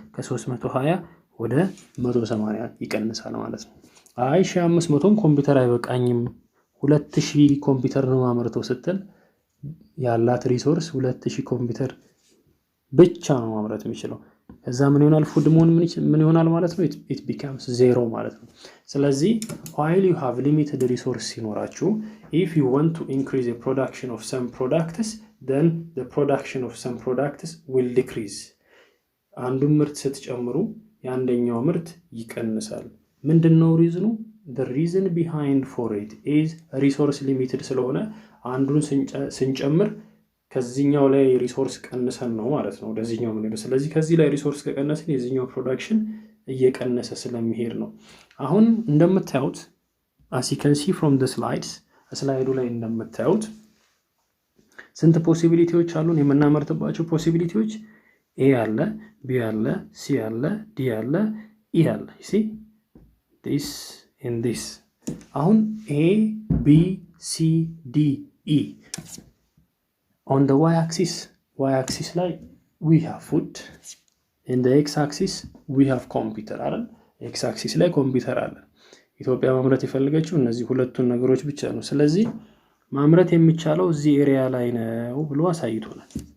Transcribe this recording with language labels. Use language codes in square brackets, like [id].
[am] ከ320 ወደ 180 ይቀንሳል ማለት ነው። 1500ም ኮምፒውተር አይበቃኝም 2000 ኮምፒውተር ነው ማመርተው ስትል ያላት ሪሶርስ 2000 ኮምፒውተር ብቻ ነው ማምረት የሚችለው። ከዛ ምን ይሆናል? ፉድ ምን ይሆናል ማለት ነው? [en] it becomes zero [am] ማለት ነው። ስለዚህ [en] while you have limited resource [am] ሲኖራችሁ [en] if you want to increase the production of some products then the production of some products will decrease። [am] አንዱ ምርት ስትጨምሩ የአንደኛው ምርት ይቀንሳል። ምንድነው ሪዝኑ? [en] the reason behind for it is resource limited [am] ስለሆነ አንዱን ስንጨምር ከዚህኛው ላይ ሪሶርስ ቀንሰን ነው ማለት ነው ወደዚህኛው ምን። ስለዚህ ከዚህ ላይ ሪሶርስ ከቀነስን የዚህኛው ፕሮዳክሽን እየቀነሰ ስለሚሄድ ነው። አሁን እንደምታዩት [en] as you can see from the slides [am] ስላይዱ ላይ እንደምታዩት ስንት ፖሲቢሊቲዎች አሉን? የምናመርትባቸው ፖሲቢሊቲዎች ኤ አለ፣ ቢ አለ፣ ሲ አለ፣ ዲ አለ፣ ኢ አለ። [en] see this and this አሁን A B C D E on the y axis ላይ we have food, in the x axis we have computer [am] አይደል? x axis ላይ ኮምፒውተር አለ። ኢትዮጵያ ማምረት የፈለገችው እነዚህ ሁለቱን ነገሮች ብቻ ነው። ስለዚህ ማምረት የሚቻለው እዚህ ኤሪያ ላይ ነው ብሎ አሳይቶናል።